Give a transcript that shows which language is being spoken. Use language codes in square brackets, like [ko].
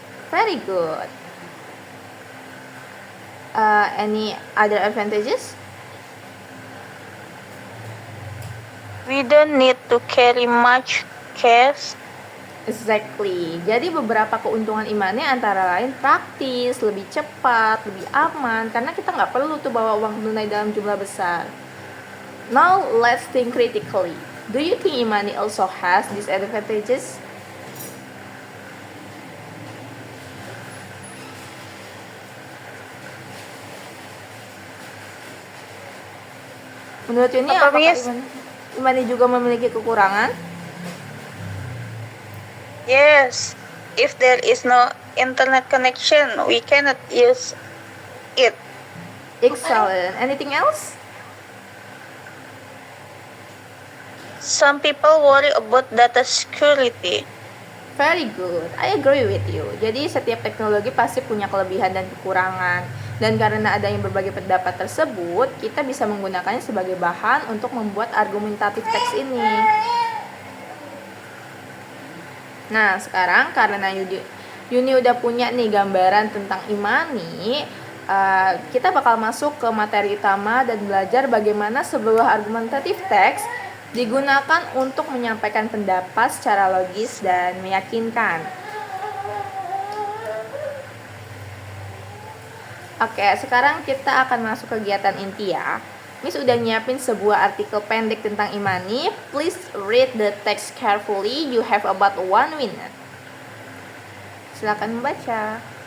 [en] Very good. Any other advantages? We don't need to carry much cash. Exactly. [id] Jadi beberapa keuntungan e-money antara lain praktis, lebih cepat, lebih aman, karena kita nggak perlu tuh bawa uang tunai dalam jumlah besar. [en] Now let's think critically. Do you think e-money also has disadvantages? [id] Menurut Yuni, Apa, apakah [en] Miss? [id] e-money juga memiliki kekurangan? [en] Yes, if there is no internet connection, we cannot use it. Excellent. Anything else? Some people worry about data security. Very good, I agree with you. [id] Jadi setiap teknologi pasti punya kelebihan dan kekurangan. Dan karena adanya berbagai pendapat tersebut, kita bisa menggunakannya sebagai bahan untuk membuat argumentatif teks ini. Nah, sekarang karena Yuni udah punya nih gambaran tentang e-money, kita bakal masuk ke materi utama dan belajar bagaimana sebuah argumentatif teks digunakan untuk menyampaikan pendapat secara logis dan meyakinkan. Oke, sekarang kita akan masuk kegiatan inti ya. Miss udah nyiapin sebuah artikel pendek tentang e-money. [en] Please read the text carefully. You have about 1 minute. [id] Silakan membaca.